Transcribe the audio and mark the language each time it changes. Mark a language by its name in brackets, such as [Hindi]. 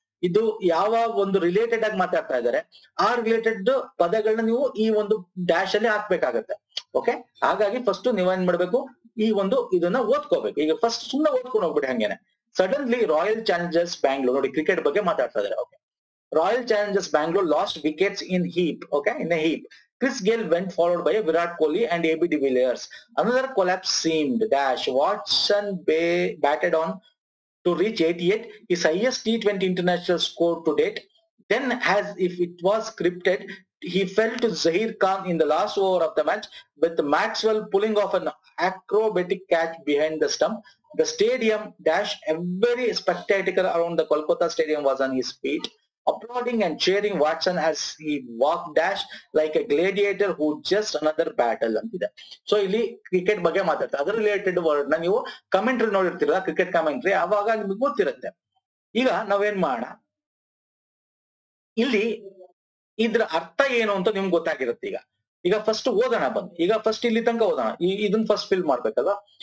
[Kannada] ಇದು ಯಾವ ಒಂದು ರಿಲೇಟೆಡ್ ಆಗಿ ಮಾತಾಡ್ತಾ ಇದ್ದಾರೆ, ಆ ರಿಲೇಟೆಡ್ ಪದಗಳನ್ನ ನೀವು ಈ ಒಂದು ಡ್ಯಾಶ್ ಅಲ್ಲಿ ಹಾಕ್ಬೇಕಾಗತ್ತೆ. ಓಕೆ, ಹಾಗಾಗಿ ಫಸ್ಟ್ ನೀವೇನ್ ಮಾಡ್ಬೇಕು, ಈ ಒಂದು ಇದನ್ನ ಓದ್ಕೋಬೇಕು. ಈಗ ಫಸ್ಟ್ ಸುಮ್ಮನೆ ಓದ್ಕೊಂಡು ಹೋಗ್ಬಿಡಿ ಹಂಗೇನೆ. ಸಡನ್ಲಿ ರಾಯಲ್ ಚಾಲೆಂಜರ್ಸ್ ಬ್ಯಾಂಗ್ಳೂರ್, ನೋಡಿ ಕ್ರಿಕೆಟ್ ಬಗ್ಗೆ ಮಾತಾಡ್ತಾ ಇದ್ದಾರೆ. [English] Okay, Royal Challengers Bangalore lost wickets in heap. Okay, in a heap. Chris Gayle went followed by Virat Kohli and AB de Villiers. Another collapse seemed dash. Watson batted on to reach 88, his highest T20 international score to date. Then, as if it was scripted, he fell to Zaheer Khan in the last over of the match, with Maxwell pulling off an acrobatic catch behind the stump. The stadium dash, every spectator around the Kolkata stadium was on his feet, applauding and cheering Watson as he walked dash like a gladiator who just another battle ಅಂತಿದೆ. [Kannada] So ಇಲ್ಲಿ cricket ಬಗ್ಗೆ ಮಾತಾಡ್ತಾರೆ. ಅದರ related word ನ ನೀವು commentary ನೋಡಿರ್ತೀರಲ್ಲ, cricket commentary, ಅವಾಗ ನಿಮ್ಗೆ ಗೊತ್ತಿರುತ್ತೆ. ಈಗ ನಾವೇನ್ ಮಾಡೋಣ, ಇಲ್ಲಿ ಇದ್ರ ಅರ್ಥ ಏನು ಅಂತ ನಿಮ್ಗೆ ಗೊತ್ತಾಗಿರುತ್ತೆ. ಈಗ ಫಸ್ಟ್ ಓದೋಣ ಬಂದು. ಈಗ ಫಸ್ಟ್ ಇಲ್ಲಿ ತನಕ ಓದೋಣ. ಇದನ್ನ ಫಸ್ಟ್ ಫಿಲ್ ಮಾಡ್ಬೇಕಲ್ವಾ.